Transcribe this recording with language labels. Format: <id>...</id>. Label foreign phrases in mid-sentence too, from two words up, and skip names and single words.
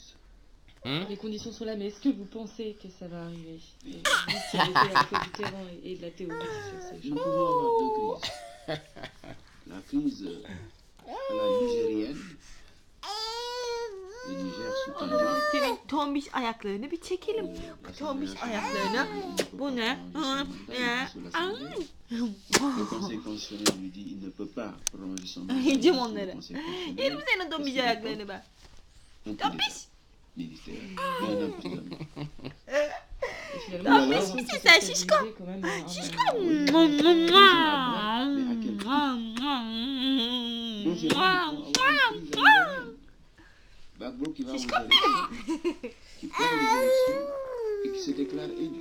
<fr>Les conditions sont là, mais est-ce que vous pensez que ça va arriver? Vous qui avez fait un peu du terrain et de la théorie sur ces Nous choses. pouvons avoir deux crises. La crise à la nigérienne, le Niger sous tension.</fr> <tr>Senin tombiş ayaklarını bir çekelim. Bu tombiş ayaklarını. Bu ne?</tr> <fr>Le Conseil constitutionnel lui dit il ne peut pas prolonger son mandat.</fr> <tr>Yiyeceğim</tr> <fr>Le</fr> <tr>onları.</tr> <fr>Conseil constitutionnel</fr> <tr>Yerim senin tombiş ayaklarını ben.</tr> <fr>un coup</fr> <tr>Tombiş.</tr> <fr>d'État militaire et un emprisonnement. Et finalement, Mais j'ai alors, l'impression que c'est ça ça, s'est Chichko. brisé quand même à un moment. Deuxièmement, nous pouvons avoir une crise nigérienne. Gbagbo qui va aux élections, qui perd les élections et qui se déclare élu.</fr>